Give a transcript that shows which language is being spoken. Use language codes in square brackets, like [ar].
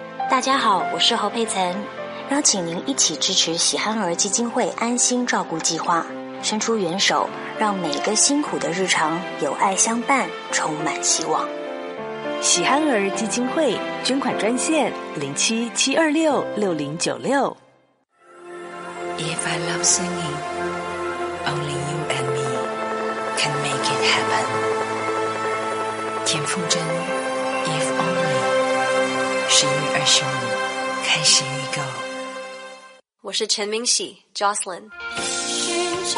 [zh] 大家好，我是侯佩岑，邀请您一起支持喜憨儿基金会安心照顾计划，伸出援手，让每个辛苦的日常有爱相伴，充满希望。喜憨儿基金会捐款专线07-726-6096。 [en] If I love singing, only you and me can make it happen. [zh] 田馥甄 If only, 11月20日开始预购。我是陈明喜 ,Jocelyn。